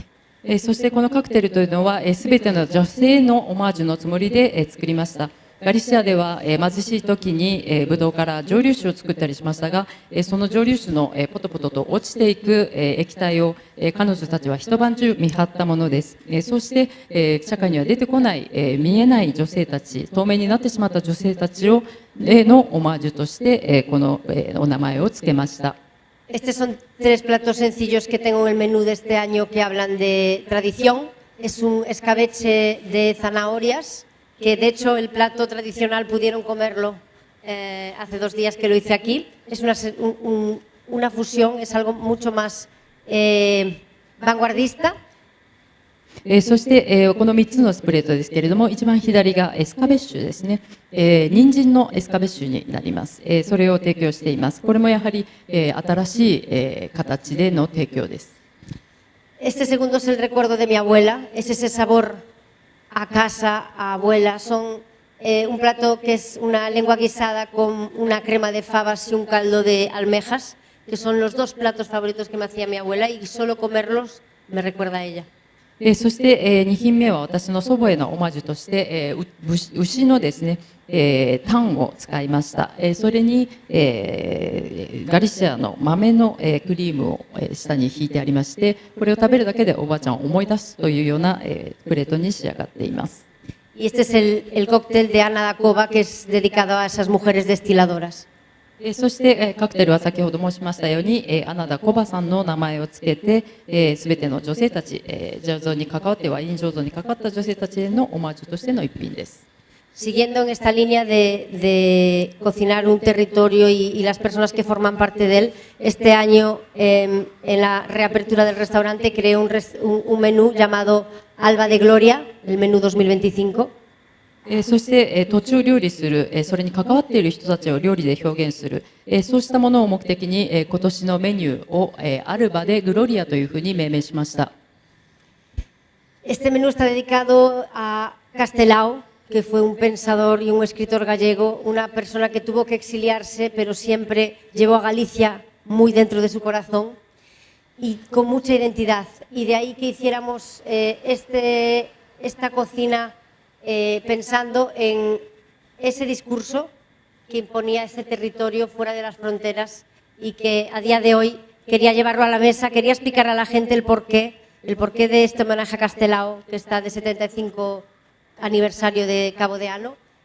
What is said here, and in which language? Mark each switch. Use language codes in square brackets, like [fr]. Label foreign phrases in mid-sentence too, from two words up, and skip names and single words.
[ja] そしてこのカクテルというのはすべての女性のオマージュのつもりで作りました。ガリシアでは貧しい時にブドウから蒸留酒を作ったりしましたが、その蒸留酒のポトポトと落ちていく液体を彼女たちは一晩中見張ったものです。そして社会には出てこない見えない女性たち、透明になってしまった女性たちをのオマージュとしてこのお名前をつけました。 [es] Estos son 3 platos sencillos que tengo en el menú de este año que hablan de tradición. Es un escabeche de zanahorias, que de hecho el plato tradicional pudieron comerlo hace 2 días que lo hice aquí. Es una fusión, es algo mucho más vanguardista. [ja] そしてこの3つのスプレートですけれども、一番左がエスカベッシュですね。人参のエスカベッシュになります。それを提供しています。これもやはり新しい形での提供です。 [es] Este segundo es el recuerdo de mi abuela, es ese sabor a casa, a abuela. Son un plato que es una lengua guisada con una crema de fabas y un caldo de almejas, que son los 2 platos favoritos que me hacía mi abuela y solo comerlos me recuerda a ella. [ja] そして2品目は私の祖母へのオマージュとして牛のですねタンを使いました。それにガリシアの豆のクリームを下に引いてありまして、これを食べるだけでおばあちゃんを思い出すというようなプレートに仕上がっています。 [es] Y este es el cóctel de Ana da Cova, que es dedicado a esas mujeres destiladoras. [ja] そしてカクテルは先ほど申しましたようにアナダ・コバさんの名前をつけてすべての女性たち醸造に関わってワイン醸造に関わった女性たちへのオマージュとしての一品です。 [es] Siguiendo en esta línea de cocinar un territorio y las personas que forman parte de él, este año en la reapertura del restaurante creé un menú llamado Alba de Gloria, el menú 2025. [ja] そして土地を料理する、それに関わっている人たちを料理で表現する、そうしたものを目的に今年のメニューをアルバでグロリアというふうに命名しました。 [es] Este menú está dedicado a Castelao, que fue un pensador y un escritor gallego, una persona que tuvo que exiliarse, pero siempre llevó a Galicia muy dentro de su corazón y con mucha identidad. Y de ahí que hiciéramos esta cocina pensando en ese discurso que imponía ese territorio fuera de las fronteras y que a día de hoy quería llevarlo a la mesa, quería explicar a la gente el porqué de este homenaje a Castelao, que está de 75 aniversario de [gl] Cabo de Ano,